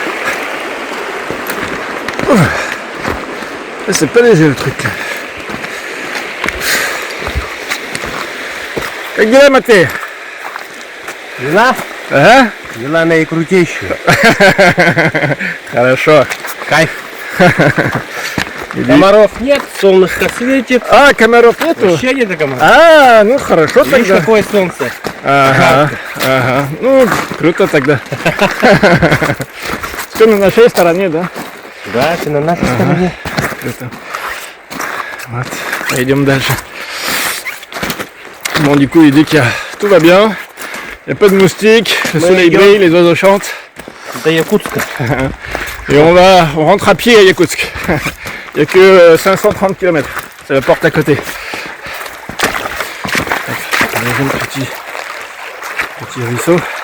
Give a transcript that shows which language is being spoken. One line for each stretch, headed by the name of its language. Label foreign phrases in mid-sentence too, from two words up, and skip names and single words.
French: C'est pas léger le truc. Regarde Mathé. Là,
Russian: А? Дела наикрутейшие. Хорошо. Кайф. Комаров нет, солнышко светит. А, комаров нету? Вообще нет комаров. А, ну хорошо Видишь, тогда. какое солнце. Ага, ага. Ну, круто тогда. Все на нашей stороне, да? Да, ты на нашей стороне. Круто. Вот, pойдем дальше.
French: Bon, du coup, il dit que tout va bien. Il n'y a pas de moustiques, le soleil brille, les oiseaux chantent.
Russian: До Якутска.
French: Et on rentre à pied à Yakoutsk. Il n'y a que 530 km. C'est la porte à côté. Deuxième petit ruisseau.